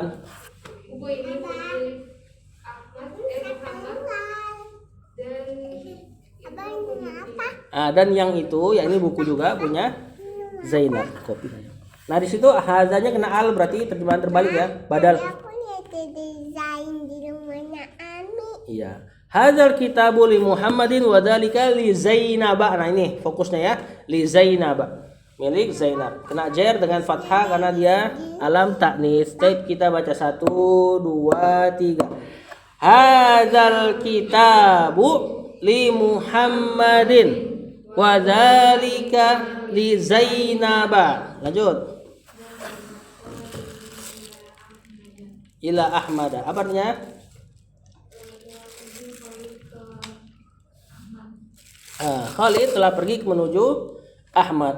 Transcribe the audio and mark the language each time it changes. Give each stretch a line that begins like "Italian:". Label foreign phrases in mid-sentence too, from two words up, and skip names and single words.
Indonesian: Buku ini buku Ahmad Muhammad Dan yang itu, ya ini buku juga punya Zainab kopi. Nah di situ hazanya kena al berarti terjemahan terbalik ya, badal. Aku lihat desain di rumahnya Ami.
Arabic: Iya. هذا الكتاب لمحمد وذلك لزينب.
Indonesian: Nah ini fokusnya ya,
Arabic: لزينب.
Indonesian: Milik Zainab. Kena jar dengan fathah karena dia
Arabic: علم تأنيث.
Indonesian: Baik, kita baca 1 2 3.
Arabic: هذا الكتاب لمحمد وذلك لزينب. Lanjut.
Indonesian: Ila Ahmad. Apa artinya? Khalid telah pergi menuju Ahmad.